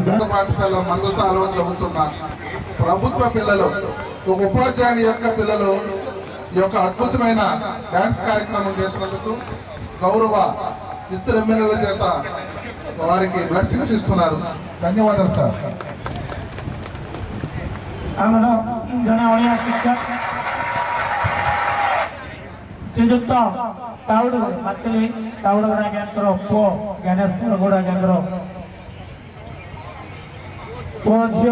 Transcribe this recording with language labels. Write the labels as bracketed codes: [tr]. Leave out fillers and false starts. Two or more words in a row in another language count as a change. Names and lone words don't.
[te] పాఠశాల మందసాలలో చదువుతున్న ప్రభుత్వ పిల్లలు, ఒక ఉపాధ్యాయుని యొక్క పిల్లలు ఈ యొక్క అద్భుతమైన డాన్స్ కార్యక్రమం చేసినందుకు గౌరవ ఇద్దరు ఎమ్మెల్యేల చేత వారికి బ్లెస్సింగ్స్ ఇస్తున్నారు. ధన్యవాదాలు సార్. [or] ଜଣେ ଅଳିଆ ଶିକ୍ଷକ ଶ୍ରୀଯୁକ୍ତ ତାଉଡ଼ଗୋଡ଼ ମାତିଲି ତାଉଡ଼ଗୋଡ଼ ଆଜ୍ଞାଙ୍କର ପୁଅ ଜ୍ଞାନେଶ ତାଉଡ଼ଗୋଡ଼ ଆଜ୍ଞାଙ୍କର ପୁଅ ଝିଅ